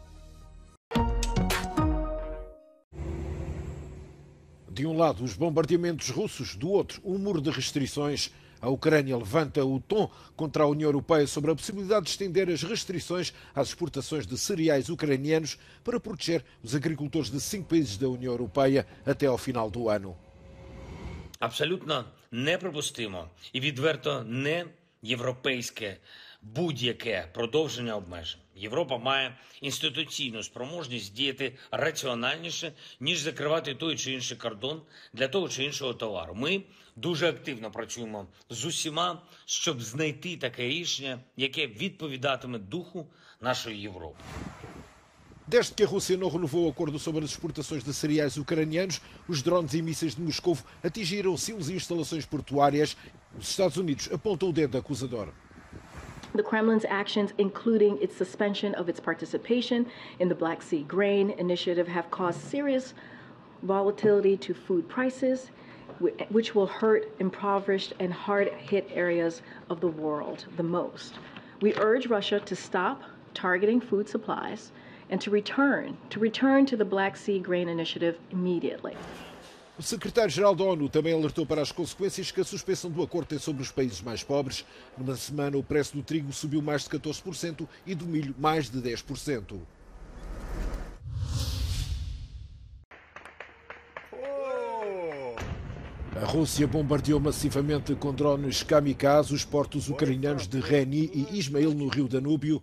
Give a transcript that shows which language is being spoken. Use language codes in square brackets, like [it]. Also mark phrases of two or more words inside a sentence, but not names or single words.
[pt] De um lado, os bombardeamentos russos, do outro, um muro de restrições. A Ucrânia levanta o tom contra a União Europeia sobre a possibilidade de estender as restrições às exportações de cereais ucranianos para proteger os agricultores de 5 países da União Europeia até ao final do ano. [uk] Абсолютно неприпустимо і відверто не європейське будь-яке продовження обмежень. Європа має інституційну спроможність діяти раціональніше, ніж закривати той чи інший кордон для того чи іншого товару. Ми дуже активно працюємо з усіма, щоб знайти таке рішення, яке відповідатиме духу нашої Європи. [pt] Desde que a Rússia não renovou o acordo sobre as exportações de cereais ucranianos, os drones e mísseis de Moscou atingiram silos e instalações portuárias. Os Estados Unidos apontam o dedo acusador. [en] The Kremlin's actions, including its suspension of its participation in the Black Sea Grain Initiative, have caused serious volatility to food prices, which will hurt impoverished and hard-hit areas of the world the most. We urge Russia to stop targeting food supplies and to return to the Black Sea Grain Initiative immediately. [pt] O secretário-geral da ONU também alertou para as consequências que a suspensão do acordo tem sobre os países mais pobres. Numa semana, o preço do trigo subiu mais de 14% e do milho mais de 10%. A Rússia bombardeou massivamente com drones kamikaze os portos ucranianos de Reni e Ismail, no rio Danúbio.